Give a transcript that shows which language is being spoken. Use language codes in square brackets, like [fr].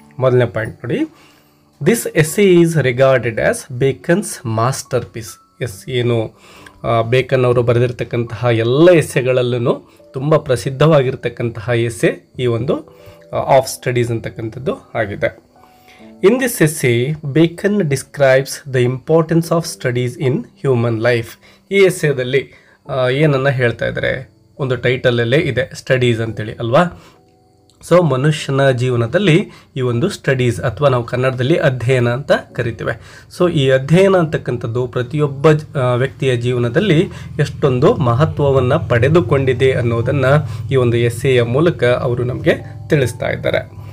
[kn] ಮೊದಲನೇ ಪಾಯಿಂಟ್ ನೋಡಿ, [en] This essay is regarded as Bacon's masterpiece. [kn] ಏನು ಬೇಕನ್ ಅವರು ಬರೆದಿರ್ತಕ್ಕಂತಹ ಎಲ್ಲ ಎಸ್ಸೆಗಳಲ್ಲೂ ತುಂಬ ಪ್ರಸಿದ್ಧವಾಗಿರ್ತಕ್ಕಂತಹ ಎಸ್ಸೆ ಈ ಒಂದು ಆಫ್ ಸ್ಟಡೀಸ್ ಅಂತಕ್ಕಂಥದ್ದು ಆಗಿದೆ. [en] In this essay, Bacon describes the importance of studies in human life. [kn] ಈ ಎಸ್ಸೆದಲ್ಲಿ ಏನನ್ನು ಹೇಳ್ತಾ ಇದ್ದಾರೆ, ಒಂದು ಟೈಟಲಲ್ಲೇ ಇದೆ ಸ್ಟಡೀಸ್ ಅಂತೇಳಿ ಅಲ್ವಾ. ಸೊ ಮನುಷ್ಯನ ಜೀವನದಲ್ಲಿ ಈ ಒಂದು ಸ್ಟಡೀಸ್ ಅಥವಾ ನಾವು ಕನ್ನಡದಲ್ಲಿ ಅಧ್ಯಯನ ಅಂತ ಕರಿತೇವೆ. ಸೊ ಈ ಅಧ್ಯಯನ ಅಂತಕ್ಕಂಥದ್ದು ಪ್ರತಿಯೊಬ್ಬ ವ್ಯಕ್ತಿಯ ಜೀವನದಲ್ಲಿ ಎಷ್ಟೊಂದು ಮಹತ್ವವನ್ನು ಪಡೆದುಕೊಂಡಿದೆ ಅನ್ನೋದನ್ನು ಈ ಒಂದು ಎಸ್ಸೆಯ ಮೂಲಕ ಅವರು ನಮಗೆ ತಿಳಿಸ್ತಾ ಇದ್ದಾರೆ.